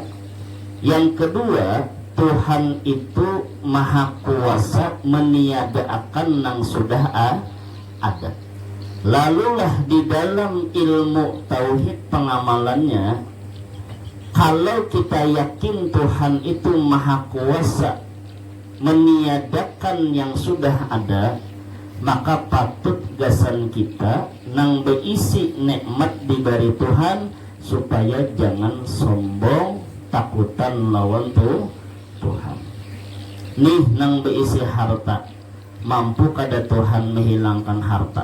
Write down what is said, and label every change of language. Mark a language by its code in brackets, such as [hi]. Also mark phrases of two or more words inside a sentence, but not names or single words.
[id] Yang kedua, Tuhan itu maha kuasa meniadakan yang sudah ada. [bjn] Lalulah di dalam ilmu tauhid pengamalannya, kalau kita yakin Tuhan itu maha kuasa meniadakan yang sudah ada, maka patut gasan kita nang berisi nikmat diberi Tuhan supaya jangan sombong takutan lawan Tuhan. Nih nang berisi harta, mampu kada Tuhan menghilangkan harta.